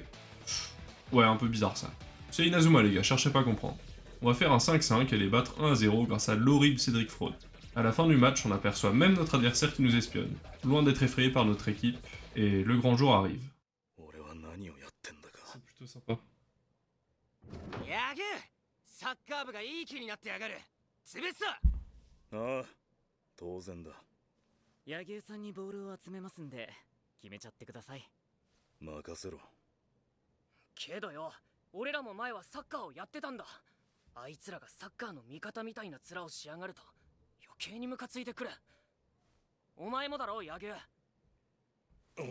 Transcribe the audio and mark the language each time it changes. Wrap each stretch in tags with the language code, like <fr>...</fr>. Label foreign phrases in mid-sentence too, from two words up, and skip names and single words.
<fr>Ouais, un peu bizarre ça. C'est Inazuma les gars, cherchez pas à comprendre. On va faire un 5-5 et les battre 1-0 grâce à l'horrible Cédric Fraude. À la fin du match, on aperçoit même notre adversaire qui nous espionne, loin d'être effrayé par notre équipe, et le grand jour arrive. C'est plutôt sympa.</fr> <ja>やぐサッカー部がいい気になってやがる潰すぞああ当然だ柳生さんにボールを集めますんで決めちゃってください任せろけどよ俺らも前はサッカーをやってたんだあいつらがサッカーの味方みたいな面をしやがると余計にムカついてくるお前もだろ柳生</ja>